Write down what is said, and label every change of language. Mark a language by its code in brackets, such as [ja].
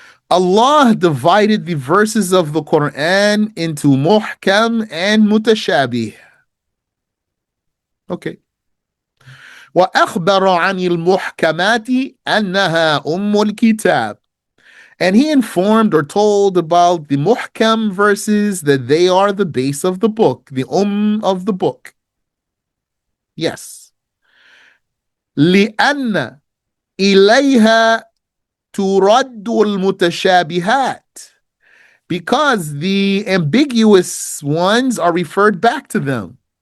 [en] Allah divided the verses of the Quran into muhkam and mutashabih. Okay. [ar] وأخبر عن المحكمات أنها الكتاب. [en] And he informed or told about the muhkam verses that they are the base of the book, the of the book. Yes. [ar] لأن إليها ترد المتشابهات. [en] Because the ambiguous ones are referred back to them.